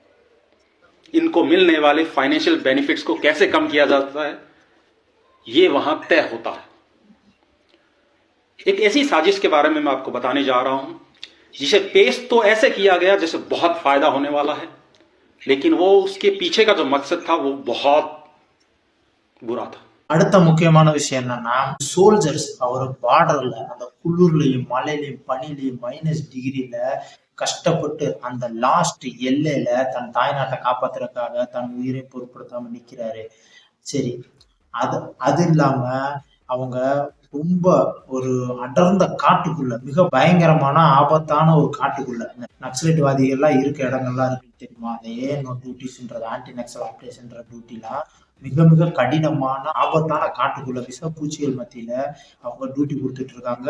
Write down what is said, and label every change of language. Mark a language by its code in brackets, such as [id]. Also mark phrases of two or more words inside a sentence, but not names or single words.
[hi] इनको मिलने वाले [en] financial benefits [hi] को कैसे कम किया जाता है, ये वहां तय होता है। एक ऐसी साजिश के बारे में मैं आपको बताने जा रहा हूं, जिसे पेश तो ऐसे किया गया जैसे बहुत फायदा होने वाला है, लेकिन वो उसके पीछे का जो मकसद था वो बहुत बुरा था। [ta] அடுத்த முக்கியமான விஷயம் என்னன்னா, சோல்ஜர்ஸ் அவர் பார்டர்ல அந்த குளிர்லயும் மழையிலையும் பனிலையும் -டிகிரில கஷ்டப்பட்டு அந்த லாஸ்ட் எல்லையில தன் தாய்நாட்டை காப்பாத்துறதுக்காக தன் உயிரை பொருட்படுத்தாம நிக்கிறாரு. சரி, அது இல்லாம அவங்க ரொம்ப ஒரு அடர்ந்த காட்டுக்குள்ள, மிக பயங்கரமான ஆபத்தான ஒரு காட்டுக்குள்ள, நக்சலைட்வாதிகள்லாம் இருக்க இடங்கள்லாம் இருக்கு தெரியுமா, அந்த ஏஎன்ஓ டியூட்டிஸ்ன்றது [en] anti Naxal operation [ta] டியூட்டிலாம் மிக மிக கடினமான ஆபத்தான காட்டுக்குள்ள விஷப்பூச்சிகள் மத்தியில அவங்க டியூட்டி கொடுத்துட்டு இருக்காங்க.